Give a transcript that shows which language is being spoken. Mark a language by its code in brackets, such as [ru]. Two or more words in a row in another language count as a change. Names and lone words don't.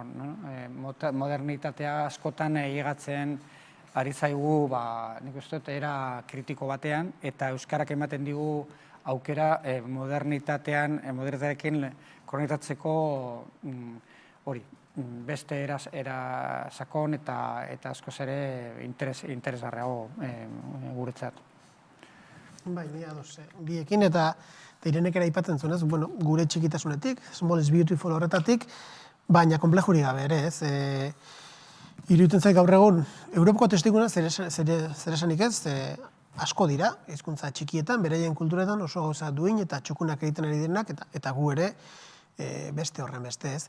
[eu] Modernitatea askotan egigatzen ari zaigu, nik uste dut, era kritiko batean, eta euskarak ematen digu aukera modernitatearekin konektatzeko hori, beste era sakon eta askoz ere interesgarriago guretzat. Bai, ni ados, biekin eta Irenek ere aipatzen zuen, gure txikitasunetik, [en] small is beautiful [eu] horretatik, baina konplexurik gabe ere, ez? Iruditzen zait gaur egun, Europako testiguna zer esanik ez, asko dira, hizkuntza txikietan, beraien kulturetan oso gauza duin eta txukunak egiten ari direnak, eta gu ere beste horren beste, ez?